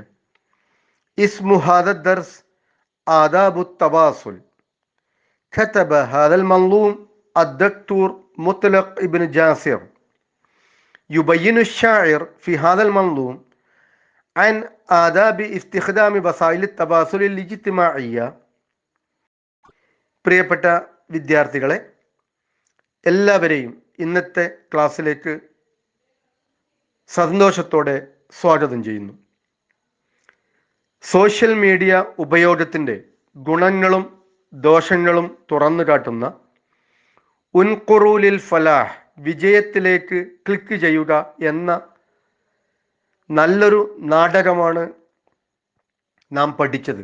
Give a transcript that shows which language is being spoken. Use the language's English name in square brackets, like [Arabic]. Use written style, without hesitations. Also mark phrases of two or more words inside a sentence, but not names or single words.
[Arabic] اسم هذا الدرس آداب التواصل. كتب هذا المنظوم الدكتور مطلق ابن جاسر. يبين الشاعر في هذا المنظوم عن آداب استخدام وسائل التواصل الاجتماعية. [Malayalam] പ്രിയപ്പെട്ട വിദ്യാർത്ഥികളെ, എല്ലാവരെയും ഇന്നത്തെ ക്ലാസ്സിലേക്ക് സന്തോഷത്തോടെ സ്വാഗതം ചെയ്യുന്നു. [English] social media [Malayalam] ഉപയോഗത്തിൻ്റെ ഗുണങ്ങളും ദോഷങ്ങളും തുറന്നു കാട്ടുന്ന ഉൻഖുറൂലിൽ ഫലാഹ്, വിജയത്തിലേക്ക് ക്ലിക്ക് ചെയ്യുക എന്ന നല്ലൊരു നാടകമാണ് നാം പഠിച്ചത്.